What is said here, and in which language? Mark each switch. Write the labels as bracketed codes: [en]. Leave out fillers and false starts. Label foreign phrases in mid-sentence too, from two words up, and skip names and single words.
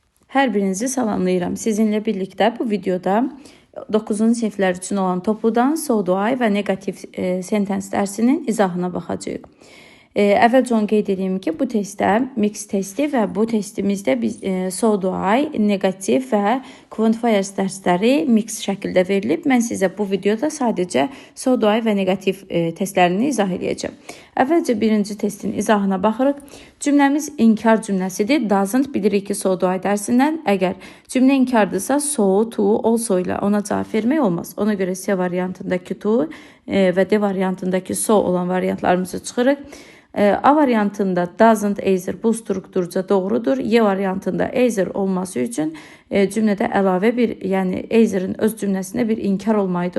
[az] Hər birinizi salamlayıram. Sizinlə birlikdə bu videoda 9-cu siniflər üçün olan topludan [en] so do I [az] və negativ sentence dərsinin izahına baxacağıq. Əvvəlcə onu qeyd edeyim ki, bu testdə mix testi və bu testimizdə biz [en] so do I, [az] negativ və quantifiers dərsləri mix şəkildə verilib. Mən sizə bu videoda sadəcə [en] so do I [az] və negativ testlərini izah edəcəm. Əvvəlcə birinci testin izahına baxırıq. Cümləmiz inkar cümləsidir. Doesn't bilirik ki, [en] so do I [az] dərsindən əgər cümlə inkardırsa so, to, also ilə ona cavab vermək olmaz. Ona görə C variantındakı to və D variantındakı so olan variantlarımızı çıxırıq. A variantında [en] doesn't either [az] bu strukturca doğrudur. Y variantında either olması üçün cümlədə əlavə bir, yəni either'ın öz cümləsində bir inkar olmaydı.